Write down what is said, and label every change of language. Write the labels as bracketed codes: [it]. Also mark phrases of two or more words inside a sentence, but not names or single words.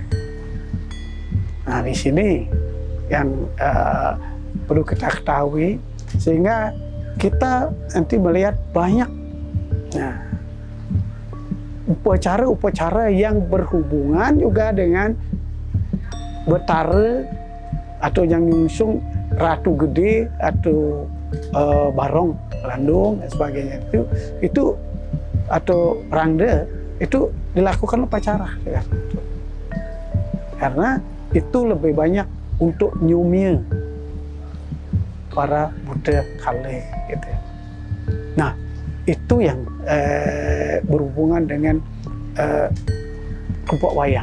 [id] Nah, di sini yang perlu kita ketahui, sehingga kita nanti melihat banyak upacara-upacara yang berhubungan juga dengan betara atau yang nyungsung ratu gede atau barong landung dan sebagainya itu atau rangda itu dilakukan upacara ya. Karena itu lebih banyak untuk nyumia para Buddha kale gitu. Nah, itu yang berhubungan dengan tumpuk wayang.